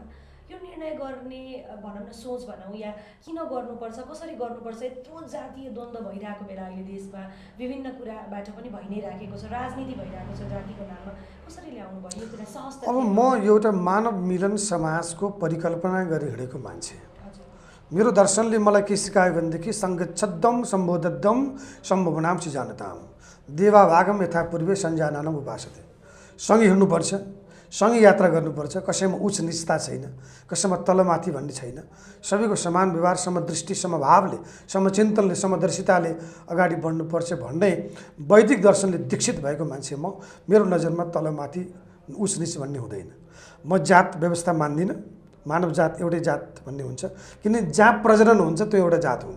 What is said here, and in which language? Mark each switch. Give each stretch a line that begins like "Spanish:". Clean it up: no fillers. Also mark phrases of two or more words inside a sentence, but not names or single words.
Nepali: यो निर्णय गर्ने भनौँ न सोच भनौँ या किन गर्नुपर्छ, कसरी गर्नुपर्छ, यत्रो जातीय द्वन्द्व भइरहेको बेला अहिले देशमा विभिन्न कुराबाट पनि भइ नै राखेको छ, राजनीति भइरहेको छ जातिको नाममा, कसरी ल्याउनु भयो यो कुरा सहज? अब म एउटा मानव मिलन समाजको परिकल्पना गरी हिँडेको मान्छे। मेरो दर्शनले मलाई के सिकायो भनेदेखि
Sanskrit: सङ्गच्छद्दम सम्बोधद्दम सम्भावनाम सिजानताम देवाभागम यथा पूर्वे सञ्जानानम उपासते।
Nepali: सँगै हिँड्नुपर्छ, सँगै यात्रा गर्नुपर्छ, कसैमा उच्च निचता छैन, कसैमा तलमाथि भन्ने छैन, सबैको समान व्यवहार, समदृष्टि, समभावले, समचिन्तनले, समदर्शिताले अगाडि बढ्नुपर्छ भन्ने वैदिक दर्शनले दीक्षित भएको मान्छे म। मेरो नजरमा तलमाथि उच्च निच भन्ने हुँदैन। म जात व्यवस्था मान्दिनँ, मानव जात एउटै जात भन्ने हुन्छ, किन जहाँ प्रजनन हुन्छ त्यो एउटा जात हुन्छ।